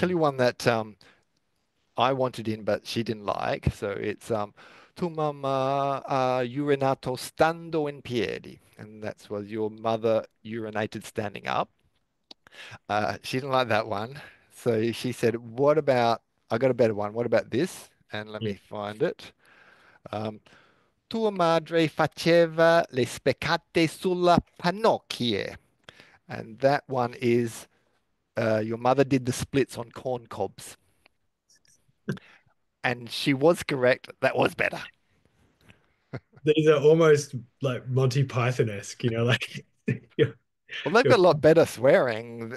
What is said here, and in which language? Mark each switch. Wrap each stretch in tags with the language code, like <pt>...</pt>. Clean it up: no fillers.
<en>tell you one that I wanted in, but she didn't like.</en> <it>So it's Tu mamma ha urinato stando in piedi.</it> <en>And that's was your mother urinated standing up. She didn't like that one. So she said, what about, I got a better one. What about this? And let Yeah. me find it.</en> <it>Um, Tua madre faceva le speccate sulla pannocchie.</it> <en>And that one is your mother did the splits on corn cobs. And she was correct. That was better. These are almost like Monty Python-esque, like yeah, Well, they've got a lot better swearing.</en>